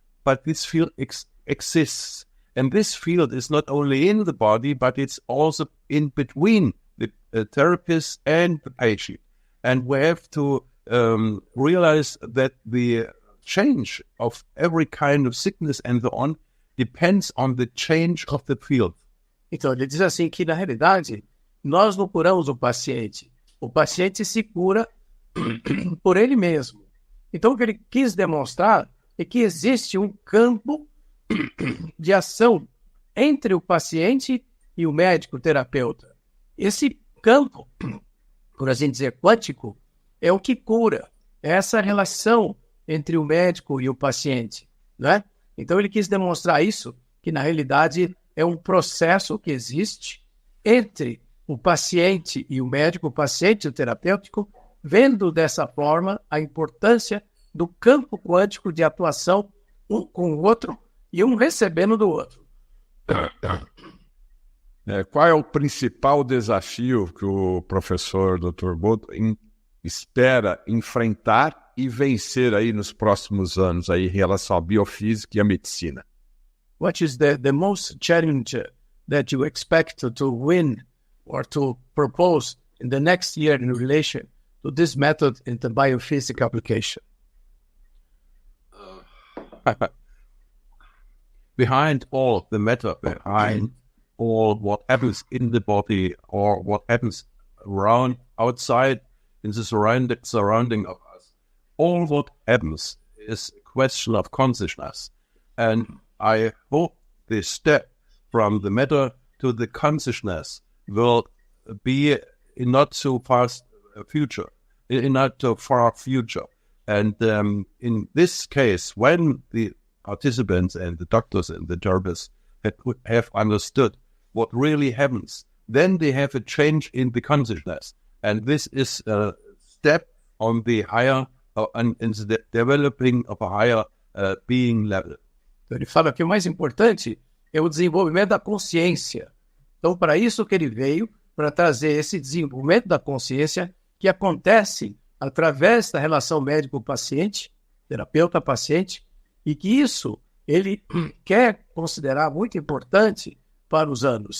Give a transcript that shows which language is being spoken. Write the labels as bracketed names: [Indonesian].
[English] but this field exists. And this field is not only in the body, but it's also in between the therapist and the patient. And we have to realize that the change of every kind of sickness and so on depends on the change of the field. [Portuguese] Então, ele diz assim que, na realidade, nós não curamos o paciente se cura por ele mesmo. Então, o que ele quis demonstrar é que existe um campo de ação entre o paciente e o médico, o terapeuta. Esse campo, por assim dizer, quântico, é o que cura, é essa relação entre o médico e o paciente, né? Então, ele quis demonstrar isso, que na realidade é um processo que existe entre o paciente e o médico, o paciente e o terapêutico, vendo dessa forma a importância do campo quântico de atuação um com o outro e um recebendo do outro. Qual é o principal desafio que o professor Dr. Bodo espera enfrentar e vencer aí nos próximos anos aí em relação à biofísica e à medicina? [English] What is the most challenge that you expect to win or to propose in the next year in relation to this method in the biophysics application? Behind all the matter, behind all what happens in the body or what happens around, outside, in the surrounding of us, all what happens is a question of consciousness. And I hope this step from the matter to the consciousness will be in not so fast future, in not so far future. And in this case, when the participants and the doctors and the therapists have understood what really happens, then they have a change in the consciousness. And this is a step on the higher, in the developing of a higher being level. [Portuguese] Então, ele fala que o mais importante é o desenvolvimento da consciência. Então, para isso que ele veio, para trazer esse desenvolvimento da consciência que acontece através da relação médico-paciente, terapeuta-paciente, e que isso ele quer considerar muito importante para os anos.